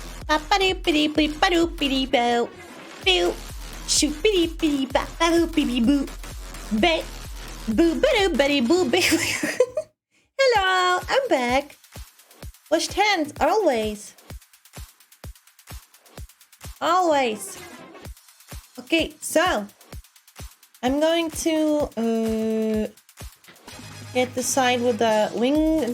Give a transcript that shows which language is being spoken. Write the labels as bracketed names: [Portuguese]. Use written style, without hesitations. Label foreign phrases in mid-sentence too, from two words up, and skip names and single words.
[English] Ba-ba-doo-ba-dee-boo-ba-doo-ba-dee-boo. Boo. Shoot-ba-dee-ba-dee-ba-ba-boo-ba-dee-boo. Ba. Boo-ba-doo-ba-dee-boo-ba. Hello, I'm back. Washed hands, always. Always. Okay, so I'm going to get the side with the wing.